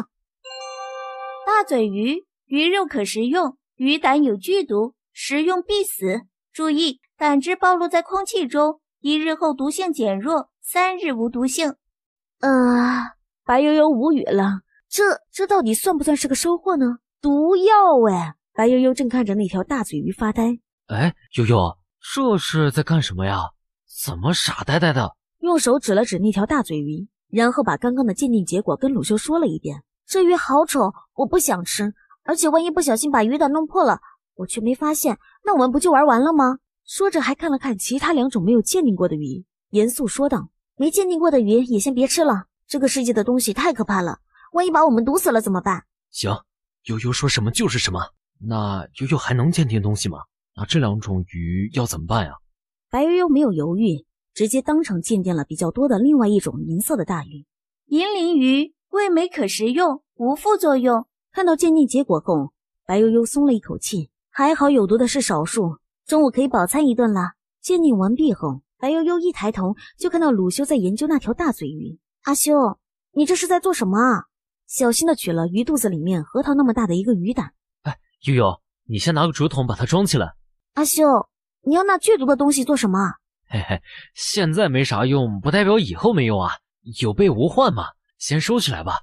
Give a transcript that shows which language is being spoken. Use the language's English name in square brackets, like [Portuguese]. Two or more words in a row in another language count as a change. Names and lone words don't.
[Chinese] 大嘴魚，魚肉可食用，魚膽有劇毒，食用必死。注意，膽汁暴露在空氣中，1日後毒性減弱，3日無毒性。白悠悠無語了，這到底算不算是個收穫呢？毒藥哎！白悠悠正看着那條大嘴魚發呆。哎，悠悠，這是在幹什麼呀？怎麼傻呆呆的？用手指了指那條大嘴魚，然後把剛剛的鑑定結果跟魯修說了一遍。這魚好醜，我不想吃，而且萬一不小心把魚膽弄破了，我卻沒發現，那我們不就玩完了嗎？說着還看了看其他2種沒有鑑定過的魚，嚴肅說道：沒鑑定過的魚也先別吃了，這個世界的東西太可怕了，萬一把我們毒死了怎麼辦？行，悠悠說什麼就是什麼。那悠悠還能鑑定東西嗎？那這2種魚要怎麼辦呀？白悠悠沒有猶豫，直接當場鑑定了比較多的另外一種銀色的大魚。銀鱗魚味美可食用，無副作用。看到鉴定結果後，白悠悠鬆了一口氣，還好有毒的是少數，中午可以飽餐一頓了。鉴定完畢後，白悠悠一抬頭就看到魯修在研究那條大嘴魚。阿修，你這是在做什麼啊？小心地取了魚肚子裡面核桃那麼大的一個魚膽。悠悠，你先拿個竹筒把它裝起來。阿修，你要那剧毒的東西做什麼？嘿嘿，現在沒啥用，不代表以後沒用啊，有備無患嘛，先收起來吧。